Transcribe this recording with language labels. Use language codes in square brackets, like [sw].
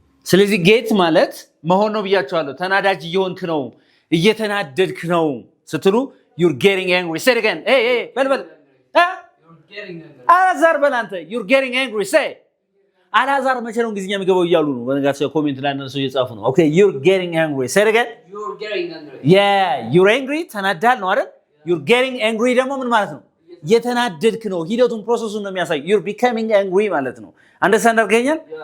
[am] ስለዚህ ጌት ማለት መሆን ነው ብያቸዋለሁ። ተናዳጅ እየሆንክ ነው፣ እየተናደድክ ነው ስትሉ [en] you're getting angry. Say it again. Hey በል you're getting angry. [am] አላዛር በል አንተ you're getting angry. Say አላዛር መቼ ነው እንግሊዝኛ የሚገባው እያሉ ነው በነጋቸው ኮሜንት ላይ እነሱ እየጻፉ ነው። [en] Okay, you're getting angry. Say it again. You're getting angry. Yeah, you're angry [am] ተናዳል ነው አይደል? [en] You're getting angry [am] ደግሞ ምን ማለት ነው? የተናደድክ ነው። ሂደቱን ፕሮሰሱን ነው የሚያሳይ። [en] You're becoming angry [am] ማለት ነው። አንደርስታንድ አድርገኛል?